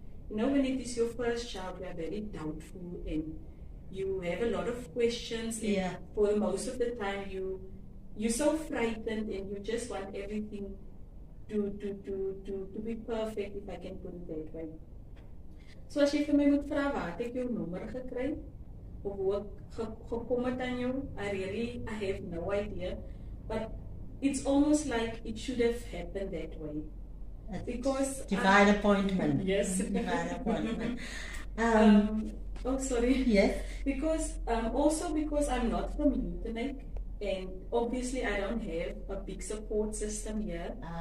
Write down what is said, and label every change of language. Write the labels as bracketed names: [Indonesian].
[English] You know, when it is your first child, you are very doubtful and you have a lot of questions. And for most of the time, you're so frightened and you just want everything to be perfect, if I can put it that way. [Afrikaans] So as jy vir my moet vra waar ek jou nommer gekry of hoe ek gekom het aan jou, [English] I have no idea. But it's almost like it should have happened that way. Because divine appointment. Yes. Divine appointment. Oh, sorry. Yes. Because also because I'm not from Uitenhage, and obviously I don't have a big support system here.